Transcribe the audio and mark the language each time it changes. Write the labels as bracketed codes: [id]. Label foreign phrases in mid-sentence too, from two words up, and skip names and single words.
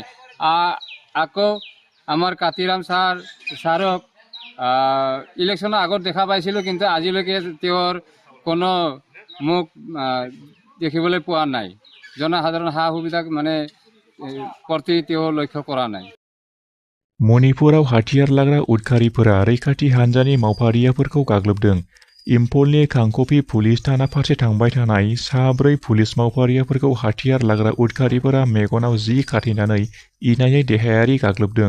[as] আকৌ আমাৰ কাতিৰাম ছাৰক ইলেকশ্যনৰ আগত দেখা পাইছিলোঁ, কিন্তু আজিলৈকে তেওঁৰ কোনো মুখ দেখিবলৈ পোৱা নাই। জনসাধাৰণ সা সুবিধা প্ৰতি তেওঁ লক্ষ্য কৰা নাই। [brx] मणिपुराव हाथियार लाग्रा उदखारिफोरा रैखाथि हान्जानि मावफारियाफोरखौ गाग्लोबदों। इम्फलनि कांकपि पुलिस थाना फारसे थांबाय थानाय 4 पुलिस मावफारियाफोरखौ हाथियार लाग्रा उदखारिफोरा मेगनाव जि खाथेनानै इनायै देहायारि गाग्लोबदों।